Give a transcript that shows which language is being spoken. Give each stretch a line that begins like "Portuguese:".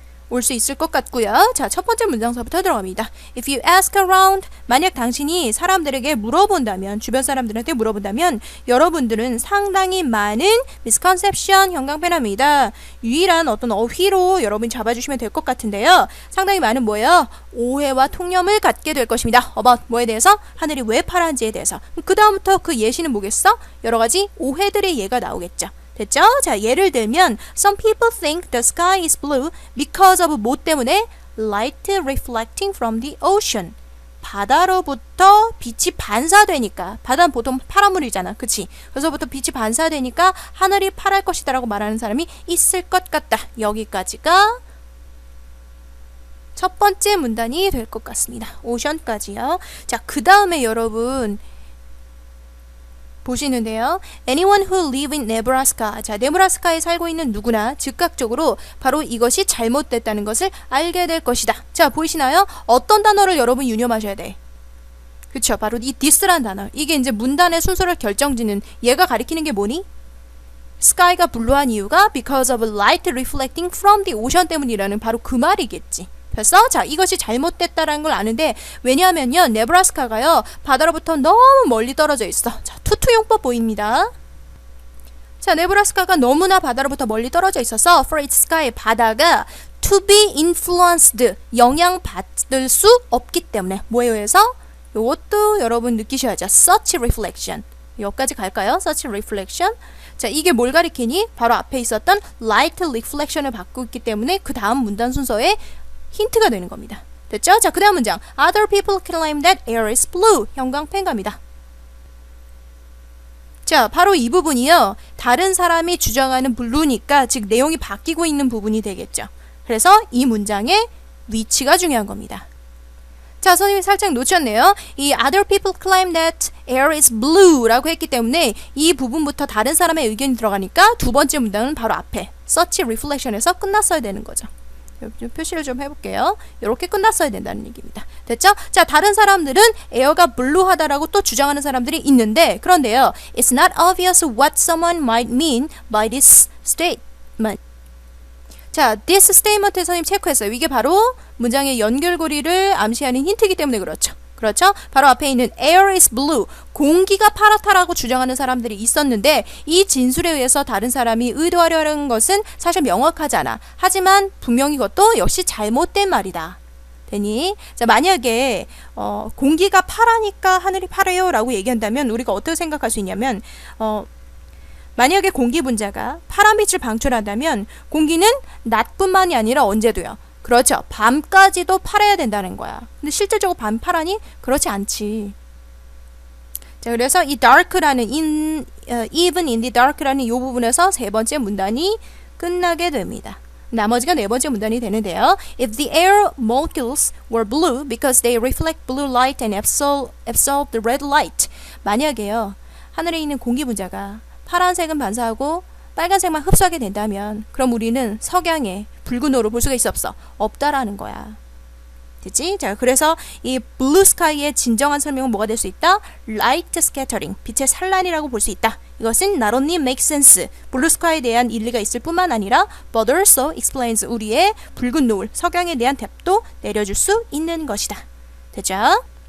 Korean: 올 수 있을 것 같고요. 자, 첫 번째 문장서부터 들어갑니다.
English: If you ask around,
Korean: 만약 당신이 사람들에게 물어본다면, 주변 사람들한테 물어본다면 여러분들은 상당히 많은 misconception, 형광펜합니다. 유일한 어떤 어휘로 여러분이 잡아주시면 될 것 같은데요. 상당히 많은 뭐예요? 오해와 통념을 갖게 될 것입니다. about 뭐에 대해서? 하늘이 왜 파란지에 대해서. 그 다음부터 그 예시는 뭐겠어? 여러 가지 오해들의 예가 나오겠죠. 됐죠? 자, 예를 들면
English: Some people think the sky is blue because of
Korean: 뭐 때문에?
English: Light reflecting from the ocean.
Korean: 바다로부터 빛이 반사되니까 바다는 보통 파란 물이잖아. 그치? 그래서부터 빛이 반사되니까 하늘이 파랄 것이다 라고 말하는 사람이 있을 것 같다. 여기까지가 첫 번째 문단이 될 것 같습니다. 오션까지요. 자, 그 다음에 여러분 보시는데요.
English: Anyone who live in Nebraska.
Korean: 자, 네브라스카에 살고 있는 누구나 즉각적으로 바로 이것이 잘못됐다는 것을 알게 될 것이다. 자, 보이시나요? 어떤 단어를 여러분 유념하셔야 돼? 그쵸? 바로 이 this라는 단어. 이게 이제 문단의 순서를 결정짓는 얘가 가리키는 게 뭐니? sky가 블루한 이유가
English: because of light reflecting from the ocean
Korean: 때문이라는 바로 그 말이겠지. 됐어? 자, 이것이 잘못됐다라는 걸 아는데 왜냐하면요. 네브라스카가요. 바다로부터 너무 멀리 떨어져 있어. 자, 투투용법 보입니다. 자, 네브라스카가 너무나 바다로부터 멀리 떨어져 있어서
English: for its sky,
Korean: 바다가
English: to be influenced,
Korean: 영향받을 수 없기 때문에 뭐에 의해서? 이것도 여러분 느끼셔야죠. such reflection. 여기까지 갈까요? such reflection. 자, 이게 뭘 가리키니? 바로 앞에 있었던 light reflection을 받고 있기 때문에 그 다음 문단 순서에 힌트가 되는 겁니다. 됐죠? 자, 그 다음 문장.
English: Other people claim that air is blue.
Korean: 형광펜 갑니다. 자, 바로 이 부분이요. 다른 사람이 주장하는 블루니까 즉 내용이 바뀌고 있는 부분이 되겠죠. 그래서 이 문장의 위치가 중요한 겁니다. 자, 선생님이 살짝 놓쳤네요. 이
English: other people claim that air is blue
Korean: 라고 했기 때문에 이 부분부터 다른 사람의 의견이 들어가니까 두 번째 문장은 바로 앞에 such reflection에서 끝났어야 되는 거죠. 좀 표시를 좀 해볼게요. 이렇게 끝났어야 된다는 얘기입니다. 됐죠? 자, 다른 사람들은 에어가 블루하다라고 또 주장하는 사람들이 있는데 그런데요.
English: It's not obvious what someone might mean by this statement.
Korean: 자, this statement에 선생님 체크했어요. 이게 바로 문장의 연결고리를 암시하는 힌트이기 때문에 그렇죠. 그렇죠? 바로 앞에 있는
English: air is blue,
Korean: 공기가 파랗다라고 주장하는 사람들이 있었는데 이 진술에 의해서 다른 사람이 의도하려는 것은 사실 명확하지 않아. 하지만 분명히 이것도 역시 잘못된 말이다. 되니? 자, 만약에 공기가 파라니까 하늘이 파래요 라고 얘기한다면 우리가 어떻게 생각할 수 있냐면 만약에 공기 분자가 파란빛을 방출한다면 공기는 낮뿐만이 아니라 언제도요. 그렇죠. 밤까지도 파래야 된다는 거야. 근데 실질적으로 밤 파라니? 그렇지 않지. 자, 그래서 이 dark라는
English: even in the dark
Korean: 라는 이 부분에서 세 번째 문단이 끝나게 됩니다. 나머지가 네 번째 문단이 되는데요.
English: If the air molecules were blue because they reflect blue light and absorb the red light.
Korean: 만약에요. 하늘에 있는 공기 분자가 파란색은 반사하고 빨간색만 흡수하게 된다면 그럼 우리는 석양에 붉은 호를 볼 수가 있어 없어? 없다라는 거야. 됐지? 자, 그래서 이 blue sky의 진정한 설명은 뭐가 될 수 있다? light scattering, 빛의 산란이라고 볼 수 있다. 이것은
English: not only makes sense,
Korean: blue sky에 대한 일리가 있을 뿐만 아니라
English: but also explains,
Korean: 우리의 붉은 노을, 석양에 대한 답도 내려줄 수 있는 것이다. 됐죠?